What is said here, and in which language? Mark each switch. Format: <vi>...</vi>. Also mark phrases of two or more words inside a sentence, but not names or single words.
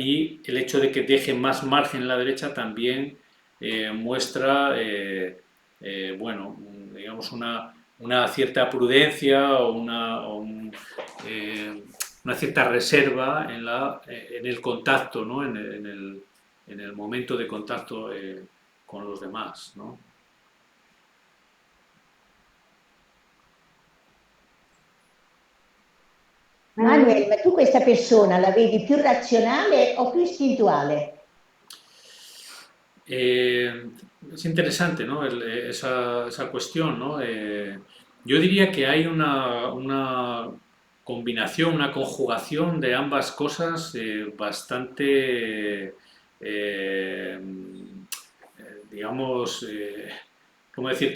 <es>Y el hecho de que deje más margen en la derecha también muestra, bueno, digamos una cierta prudencia o una cierta reserva en el contacto, ¿no? en el momento de contacto con los demás, ¿no? Manuel,</es> <it>ma tu questa persona la vedi più razionale o più istintuale?</it> <es>Es interesante, ¿no? Esa cuestión, ¿no? Yo diría que hay una combinación, una conjugación de ambas cosas bastante, digamos, ¿cómo decirte?</es>